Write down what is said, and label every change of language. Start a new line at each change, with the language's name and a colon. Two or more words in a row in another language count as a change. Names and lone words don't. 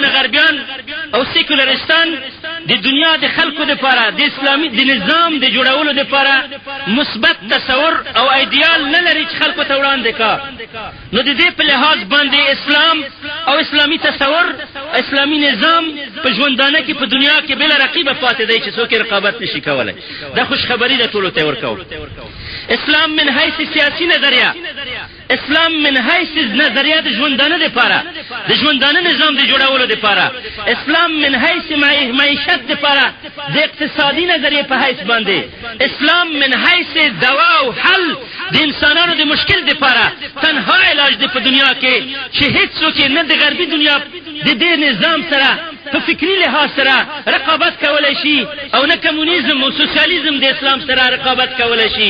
Pashto: غیر دغونه غربیان او سیکولرستان د دنیا د خلکو لپاره د اسلامي د نظام د جوړولو لپاره مثبت تصور او ایدیال نه لري چې خلکو ته وړاندې کا، نو د دې په لحاظ باندې اسلام او اسلامي تصور اسلامي نظام په ژوندانه کې په دنیا کې بل رقیبه پاتې دی چې څوک رقابت نشي کولای. دا خوش خبری ده ټولو ته ورکو. اسلام من حیث سیاسی نظریه، اسلام من حیث نظریه د ژوندانه لپاره د ژوندانه نظام د جوړولو لپاره، اسلام من حیث معیشت لپاره د اقتصادي نظریه په حیث باندې، اسلام من حیث دوا او حل د انسانانو د مشکل لپاره تنها علاج دی په دنیا کې چې هیڅ څوک نه د غربي دنیا د دې نظام سره په فکری لحاظ سره رقابت کولای شي او نه کمونیزم او سوسیالیزم د اسلام سره رقابت کولای شي.